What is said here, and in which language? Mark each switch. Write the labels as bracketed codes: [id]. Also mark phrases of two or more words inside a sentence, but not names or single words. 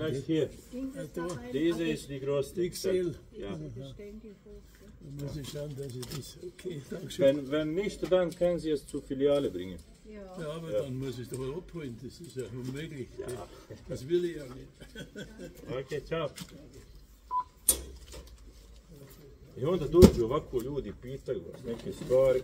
[de] Vielleicht hier. Diese ist die größte. XL. Ja. Da muss ich schauen, dass ich das. Okay, danke schön. Wenn nicht, dann können Sie es zur Filiale bringen. Ja, aber dann muss ich es doch abholen, das ist ja unmöglich. Ja. Das will ich ja nicht. Okay, ciao. [bs] I onda dođu ovako ljudi, pitaju vas neke stvari.